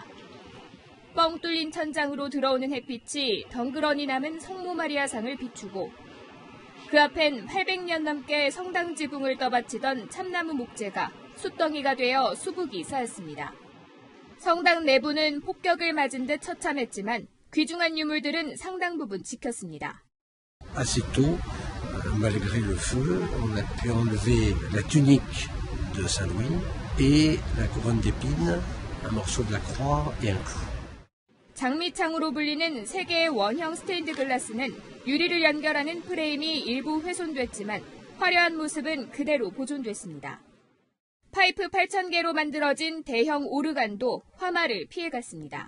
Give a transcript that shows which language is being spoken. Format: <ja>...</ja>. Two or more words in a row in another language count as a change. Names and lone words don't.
<ko>뻥 뚫린 천장으로 들어오는 햇빛이 덩그러니 남은 성모 마리아 상을 비추고 그 앞엔 800년 넘게 성당 지붕을 떠받치던 참나무 목재가 숯덩이가 되어 수북이 쌓였습니다. 성당 내부는 폭격을 맞은 듯 처참했지만 귀중한 유물들은 상당 부분 지켰습니다.</ko> <fr>Assez tôt, malgré le feu, on a pu enlever la tunique de Saint-Louis et la couronne d'épines, un morceau de la croix et un clou.</fr> <ko>장미창으로 불리는 세 개의 원형 스테인드 글라스는 유리를 연결하는 프레임이 일부 훼손됐지만 화려한 모습은 그대로 보존됐습니다. 파이프 8,000개로 만들어진 대형 오르간도 화마를 피해갔습니다.</ko>